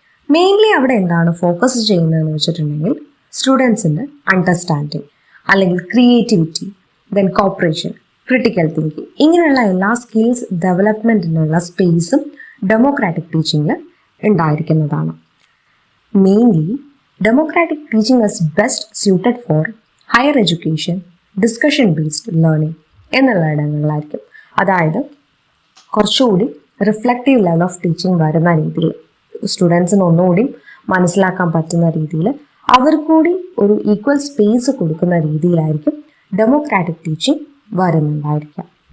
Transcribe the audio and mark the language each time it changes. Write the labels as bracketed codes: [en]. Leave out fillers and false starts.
[ml] Mainly അവിടെ എന്താണ് focus ചെയ്യുന്നതെന്ന് വെച്ചിട്ടുണ്ടെങ്കിൽ സ്റ്റുഡൻസിൻ്റെ അണ്ടർസ്റ്റാൻഡിങ് അല്ലെങ്കിൽ creativity, then corporation, critical thinking, ഇങ്ങനെയുള്ള എല്ലാ സ്കിൽസ് ഡെവലപ്മെൻറ്റിനുള്ള സ്പേസും ഡെമോക്രാറ്റിക് ടീച്ചിങ്ങിൽ ഉണ്ടായിരിക്കുന്നതാണ്. [en] mainly democratic teaching is best suited for higher education, discussion based learning [ml] എന്നുള്ള ഇടങ്ങളിലായിരിക്കും. അതായത് കുറച്ചുകൂടി റിഫ്ലക്റ്റീവ് ലെവൽ ഓഫ് ടീച്ചിങ് വരുന്ന രീതിയിൽ, സ്റ്റുഡൻസിന് ഒന്നുകൂടി മനസ്സിലാക്കാൻ പറ്റുന്ന രീതിയിൽ, അവർക്കൂടി ഒരു ഈക്വൽ സ്പേസ് കൊടുക്കുന്ന രീതിയിലായിരിക്കും ഡെമോക്രാറ്റിക് ടീച്ചിങ് വരുന്നുണ്ടായിരിക്കാം.